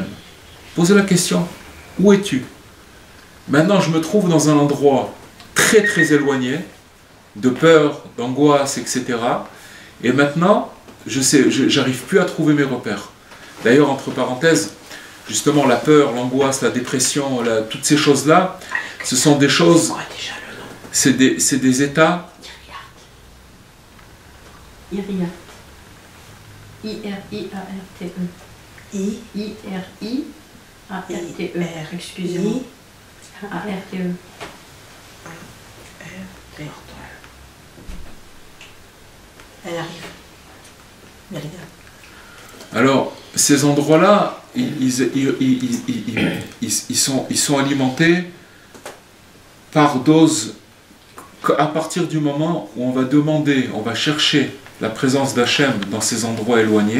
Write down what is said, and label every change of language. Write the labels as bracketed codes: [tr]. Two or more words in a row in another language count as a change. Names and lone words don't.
[fr] Posez la question, où es-tu? Maintenant je me trouve dans un endroit très très éloigné, de peur, d'angoisse, etc. Et maintenant, j'arrive plus à trouver mes repères. D'ailleurs, entre parenthèses, justement la peur, l'angoisse, la dépression, toutes ces choses-là, ce sont des choses, c'est des états. Iriat. I-R-I-A-R-T-E. I-R-I-A-R-T-E. Excusez-moi. A-R-T-E. Elle arrive. Alors, ces endroits-là, ils sont alimentés par doses à partir du moment où on va demander, on va chercher la présence d'Hachem dans ces endroits éloignés.